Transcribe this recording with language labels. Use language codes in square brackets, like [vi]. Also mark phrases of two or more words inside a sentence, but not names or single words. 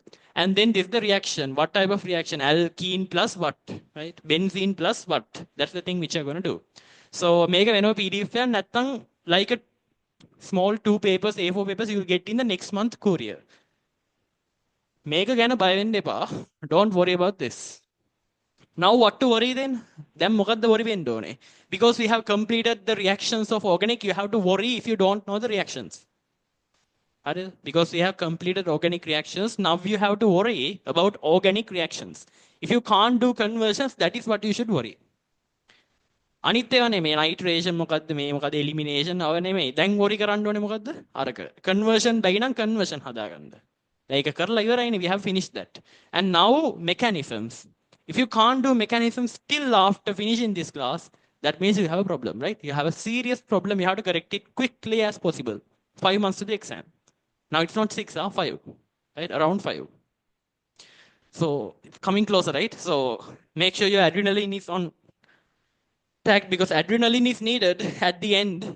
[en] And then this is the reaction. What type of reaction? Alkene plus what, right? Benzene plus what? That's the thing which you're going to do. So make a PDF and nothing like a small 2 papers, A4 papers, you will get in the next month courier. Make again a buy [si] වෙන්න එපා. [en] Don't worry about this. Now what to worry then? Then [si] මොකද්ද worry වෙන්න ඕනේ? [en] Because we have completed the reactions of organic, you have to worry if you don't know the reactions. Because we have completed organic reactions, now you have to worry about organic reactions. If you can't do conversions, that is what you should worry. [si] අනිත් ඒවා නෙමෙයි නයිට්‍රේෂන් මොකද්ද මේ මොකද එලිමිනේෂන් අව නෙමෙයි දැන් worry කරන්න ඕනේ මොකද්ද අරක conversion බැයි නම් conversion හදාගන්න ඒක කරලා [en] ඉවරයිනේ we have finished that and now mechanisms if you can't do mechanisms still after finishing this class that means you have a problem right you have a serious problem you have to correct it quickly as possible 5 months to the exam now it's not 6 or 5 right around 5 so it's coming closer right so make sure your adrenaline is on because adrenaline is needed at the end.